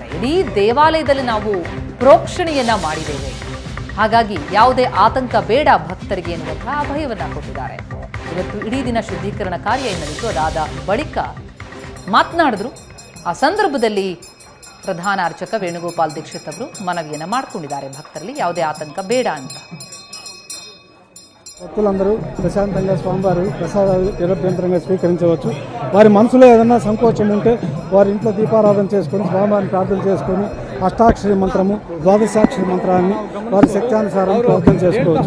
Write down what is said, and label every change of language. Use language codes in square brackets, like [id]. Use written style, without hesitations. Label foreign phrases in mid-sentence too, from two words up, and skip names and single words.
[kn] ಇಡೀ ದೇವಾಲಯದಲ್ಲಿ ನಾವು ಪ್ರೋಕ್ಷಣೆಯನ್ನ ಮಾಡಿದ್ದೇವೆ, ಹಾಗಾಗಿ ಯಾವುದೇ ಆತಂಕ ಬೇಡ ಭಕ್ತರಿಗೆ ಎನ್ನುವಂತಹ ಅಭಯವನ್ನ ಕೊಟ್ಟಿದ್ದಾರೆ. ಇವತ್ತು ಇಡೀ ದಿನ ಶುದ್ಧೀಕರಣ ಕಾರ್ಯ ನಡೆಯಿತು. ಅದಾದ ಬಳಿಕ ಮಾತನಾಡಿದ್ರು. ಆ ಸಂದರ್ಭದಲ್ಲಿ ಪ್ರಧಾನ ಅರ್ಚಕ ವೇಣುಗೋಪಾಲ್ ದೀಕ್ಷಿತ್ ಅವರು ಮನವಿಯನ್ನ ಮಾಡಿಕೊಂಡಿದ್ದಾರೆ, భక్తರಲ್ಲಿ ಯಾವುದೇ ఆతంక ಬೇಡ ಅಂತ. [te] భక్తులందరూ ప్రశాంతంగా స్వామివారి ప్రసాదాలు నిరభ్యంతరంగా స్వీకరించవచ్చు. వారి మనసులో ఏదైనా సంకోచం ఉంటే వారి ఇంట్లో దీపారాధన చేసుకొని స్వామివారిని ప్రార్థన చేసుకొని అష్టాక్షరి మంత్రము ద్వాదశాక్షరి మంత్రాన్ని వారి శక్త్యానుసారం ప్రార్థన చేసుకోవచ్చు.